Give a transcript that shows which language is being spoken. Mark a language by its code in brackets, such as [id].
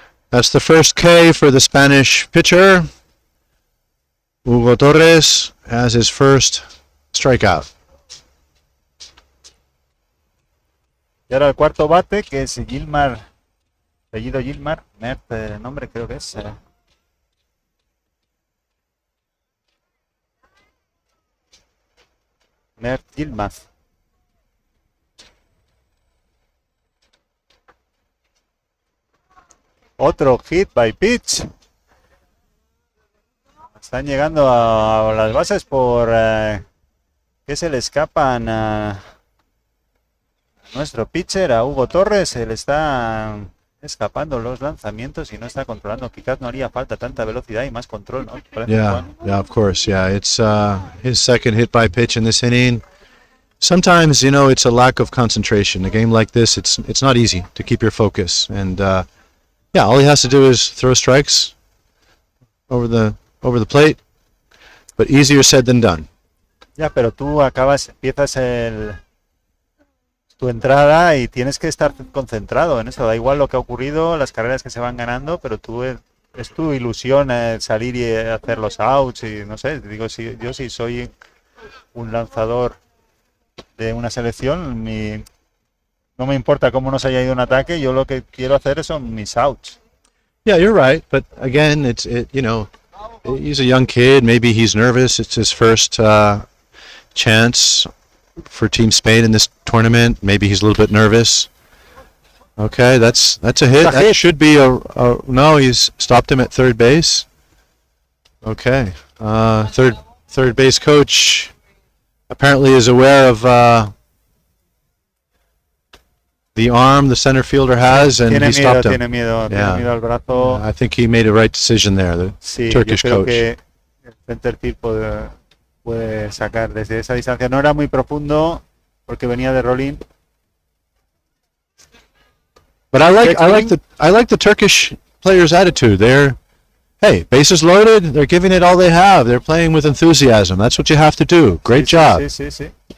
[en] That's the first K for the Spanish pitcher. Hugo Torres has his first strikeout. [es] Y ahora el cuarto bate, que es Gilmar, apellido Gilmar, Mert, nombre creo que es. Mert Yilmaz. Otro hit by pitch. Están llegando a las bases por que se le escapan a nuestro pitcher, a Hugo Torres. Se le están escapando los lanzamientos y no está controlando. Quizás no haría falta tanta velocidad y más control, ¿no? [en] Yeah, of course. Yeah, it's his second hit by pitch in this inning. Sometimes, it's a lack of concentration. A game like this, it's not easy to keep your focus. And all he has to do is throw strikes over the plate. But easier said than done. [es] Ya, pero tú empiezas tu entrada y tienes que estar concentrado en eso. Da igual lo que ha ocurrido, las carreras que se van ganando, pero es tu ilusión salir y hacer los outs y no sé. Digo, yo sí soy un lanzador de una selección, no me importa cómo nos haya ido un ataque, yo lo que quiero hacer son mis outs. [en] Yeah, you're right, but again, he's a young kid, maybe he's nervous, it's his first chance for Team Spain in this tournament, maybe he's a little bit nervous. Okay, that's a hit. That should be no, he's stopped him at third base. Okay, third base coach apparently is aware of the arm the center fielder has, and he stopped him. [es] Tiene miedo al brazo. [en] I think he made a right decision there, the Turkish [es] yo creo Que el center field puede sacar desde esa distancia. No era muy profundo porque venía de rolling. [en] But I like the Turkish players' attitude. Hey, bases loaded, they're giving it all they have. They're playing with enthusiasm. That's what you have to do. Great job. [es] Sí.